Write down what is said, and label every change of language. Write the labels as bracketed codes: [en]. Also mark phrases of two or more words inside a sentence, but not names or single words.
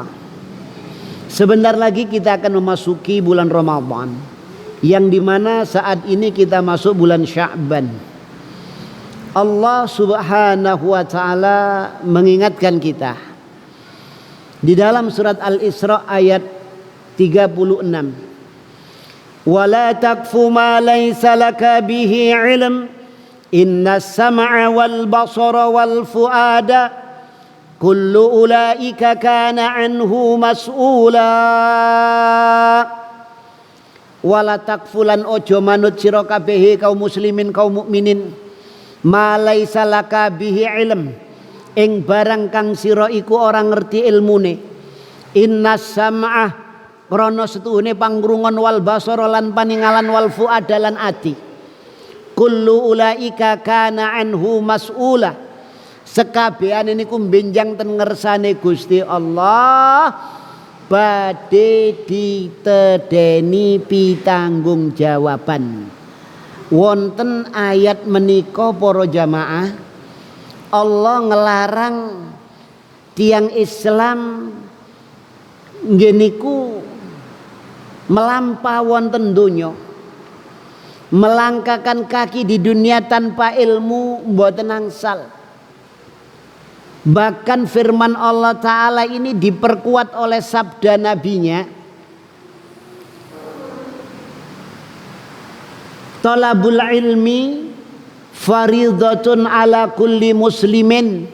[id] Sebentar lagi kita akan memasuki bulan Ramadan, yang dimana saat ini kita masuk bulan Sya'ban. [ar] الله سبحانه وتعالى [id] mengingatkan kita di dalam surat Al-Isra ayat 36. [ar] ولا تقف ما ليس لك به علم إن السمع والبصر والفؤاد كل أولئك كان عنه مسؤولا. ولا تقف [jv] ojo manut sira kabeh kaum muslimin kaum mukminin [ar] ما ليس لك به علم [jv] ing barang kang sira iku ora ngerti ilmune. [ar] إن السمع [jv] krana setuhune pangrungon [ar] والبصر [jv] lan paningalan [ar] والفؤاد [jv] lan ati. [ar] كل أولئك كان عنه مسؤولا. [jv] Sekabehane niku benjang ten ngersane Gusti Allah badhe ditedeni pitanggung jawaban. Wonten ayat menika para jamaah Allah ngelarang tiang Islam nggih niku melampah wonten donya, [id] melangkahkan kaki di dunia tanpa ilmu [jv] mboten angsal. [id] Bahkan firman Allah Ta'ala ini diperkuat oleh sabda nabinya, [ar] طلب العلم فريضة على كل مسلم.